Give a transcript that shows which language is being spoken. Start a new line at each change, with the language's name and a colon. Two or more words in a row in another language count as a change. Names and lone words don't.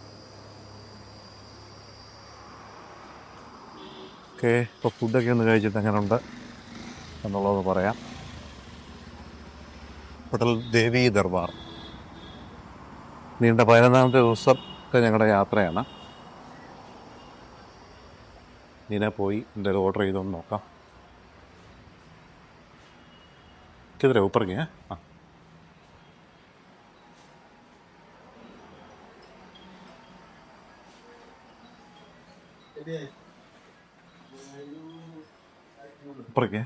Malayalam: ഓക്കെ, ഇപ്പോൾ ഫുഡൊക്കെ ഒന്ന് കഴിച്ചിട്ട് എങ്ങനെയുണ്ട് എന്നുള്ളത് പറയാം. ഹോട്ടൽ ദേവി ദർബാർ. നീണ്ട 11ാമത്തെ ദിവസത്തെ ഞങ്ങളുടെ യാത്രയാണ്. ഇതിനെ പോയി എന്തെങ്കിലും ഓർഡർ ചെയ്തൊന്ന് നോക്കാം.
Hindi: किधर है? ऊपर गए हैं? हाँ. ऊपर गए?